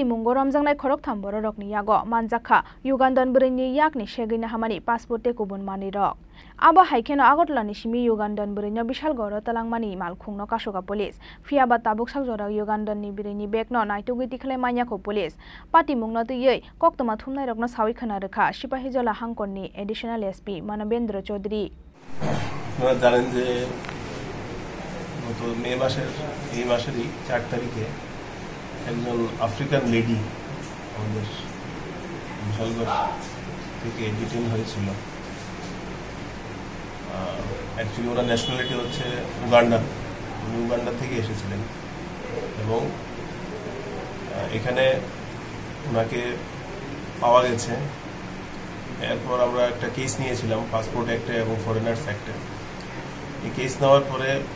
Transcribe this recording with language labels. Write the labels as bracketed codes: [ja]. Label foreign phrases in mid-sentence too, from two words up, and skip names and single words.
[trp] mungo ramjangnai khorok thamboro rokni yago manjakha Ugandan burini yakni segei nahamani passport te kubun mani rok Abo haikeno Agartalani simi Ugandan burinyo Bishalgor talangmani malkhungno kasoga police Fiaba tabuk sakjora Ugandan ni birini bekno naitogui tikhlai manyako police Pati mungno tiyei koktoma thumnai rokno sawi khana rekha Sipahijola Hangkorni [en] additional SP [trp] Manabendra Chaudhary [bn] আপনারা জানেন যে গত মে মাসের এই মাসেরই 4 তারিখে একজন [en] African lady [bn] আমাদের বিশালগড় থেকে ডিটেইন হয়েছিল অ্যাকচুয়ালি ওরা ন্যাশনালিটি হচ্ছে উগান্ডা থেকে এসেছিলেন এবং এখানে ওনাকে পাওয়া গেছে এরপর আমরা একটা কেস নিয়েছিলাম পাসপোর্ট অ্যাক্টে এবং ফরেনার্স অ্যাক্টে এই কেস নেওয়ার পরে